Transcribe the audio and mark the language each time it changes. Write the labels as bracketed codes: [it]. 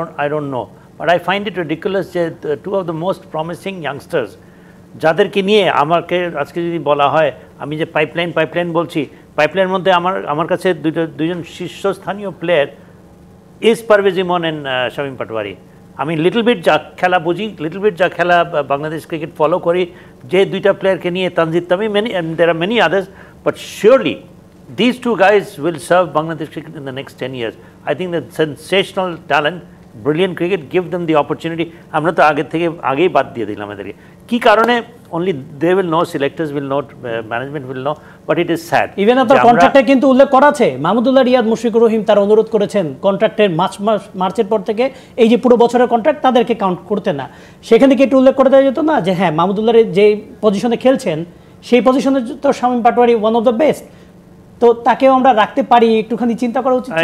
[en] I don't know, but I find it ridiculous [bn] যে [en] 2 of the most promising youngsters, [bn] যাদেরকে নিয়ে আমাকে আজকে যদি বলা হয়, আমি যে পাইপলাইন বলছি, পাইপলাইনের মধ্যে আমার কাছে দুজন শীর্ষস্থানীয় player is Parvez Emon and Shamim Patwari. আমি লিটল বিট যা খেলা বুঝি, লিটল বিট যা খেলা বাংলাদেশ ক্রিকেট ফলো করি, যে দুইটা প্লেয়ারকে নিয়ে, Tanzid Tamim, [en] there are many others, but surely these two guys will serve Bangladesh cricket in the next 10 years. I think that sensational talent, brilliant cricket, give them the opportunity. [bn] আমরা তো আগেই বাদ দিয়ে দিলাম এদেরকে। কি কারণে? [en] only they will know, selectors will know, management will know, but it is sad. [bn] Even আপনার কন্ট্রাক্টে কিন্তু উল্লেখ করা আছে, মাহমুদুল্লাহ রিয়াদ, মুশফিকুর রহিম তার অনুরোধ করেছেন কন্ট্রাক্টের মার্চের পর থেকে এই যে পুরো বছরের কন্ট্রাক্ট তাদেরকে কাউন্ট করতে না। সেখানে কি একটু উল্লেখ করে দেওয়া যেত না যে হ্যাঁ, মাহমুদুল্লাহ যে পজিশনে খেলছেন সেই পজিশনে তো Shamim Patwari one of the best, তো তাকেও আমরা রাখতে পারি, একটুখানি চিন্তা করা উচিত।